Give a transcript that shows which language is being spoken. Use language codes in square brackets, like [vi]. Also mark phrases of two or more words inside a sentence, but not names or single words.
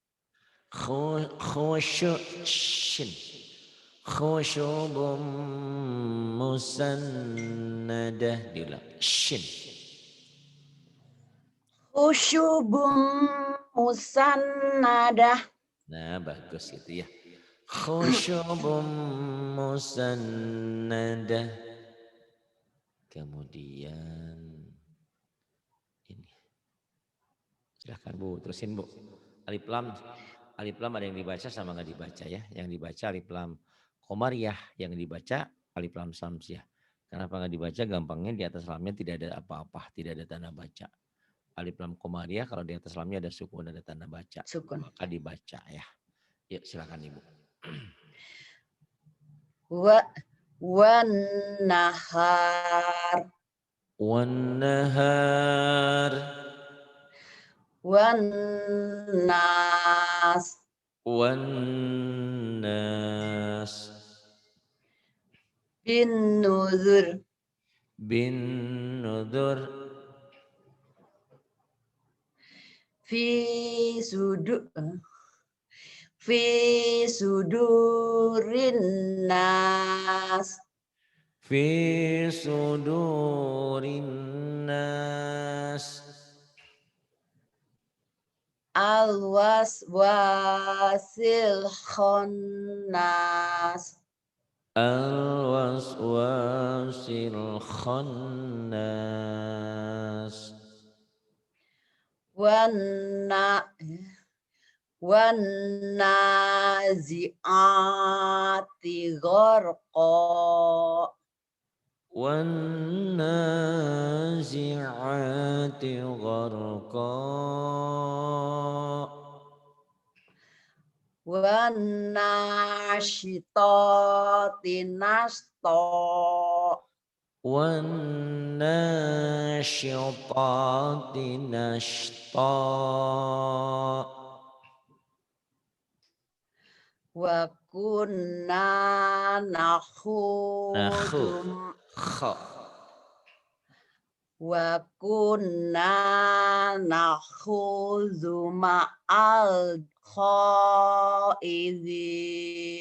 [ar] خشع شين خشب مسندة. Diulang. Shin. خشب مسندة. [id] Nah, bagus itu ya. [ar] خشب مسندة. [id] Kemudian ini. Silahkan Bu, terusin Bu. Alif lam ada yang dibaca sama nggak dibaca ya. Yang dibaca alif lam komariah, yang dibaca alif lam samsiah. Kenapa nggak dibaca? Gampangnya di atas lamnya tidak ada apa-apa, tidak ada tanda baca. Alif lam komariah kalau di atas lamnya ada sukun, ada tanda baca, Sukun. maka dibaca ya. Yuk silakan Ibu. [ar] والنهار. والنهار. والناس. والناس. بالنذر. بالنذر. في صدو. في صدور الناس. في صدور الناس. الوسواس الخناس. الوسواس الخناس. والنازعات غرقا. والنازعات غرقا. والناشطات نشطا. والناشطات نشطا. وكنا Nakhu. nakhudum. Kha. وكنا نخوض مع الخائضين.